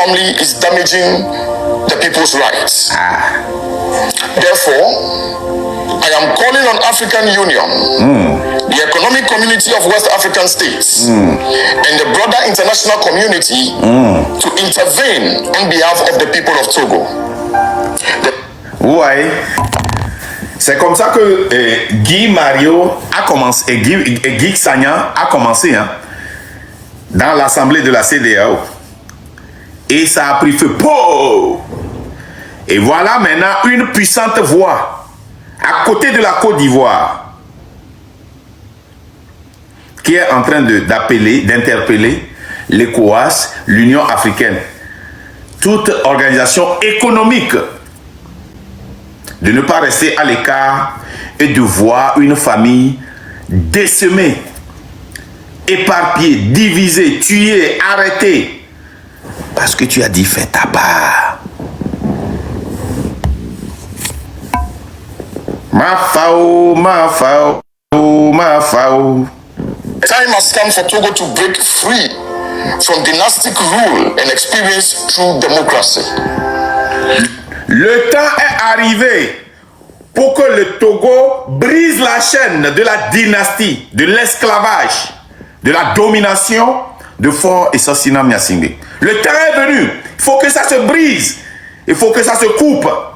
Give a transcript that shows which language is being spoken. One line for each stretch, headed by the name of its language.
English: family is damaging the people's rights. Therefore, I am calling on African Union, the Economic Community of West African States, and the broader international community to intervene on behalf of the people of Togo.
French: Ouais. C'est comme ça que Guy Mario a commencé, et Guy Sagnan a commencé dans l'assemblée de la CEDEAO. Et ça a pris feu. Pow! Et voilà maintenant une puissante voix à côté de la Côte d'Ivoire qui est en train d'interpeller l'ECOWAS, l'Union africaine, toute organisation économique, de ne pas rester à l'écart et de voir une famille décimée, éparpillée, divisée, tuée, arrêtée, parce que tu as dit fais ta part. Ma fao, ma fao, ma fao.
English: Time has come for Togo to break free from dynastic rule and experience true democracy.
French: Le temps est arrivé pour que le Togo brise la chaîne de la dynastie, de l'esclavage, de la domination de Faure et Sosina Miassingbé. Le temps est venu. Il faut que ça se brise. Il faut que ça se coupe.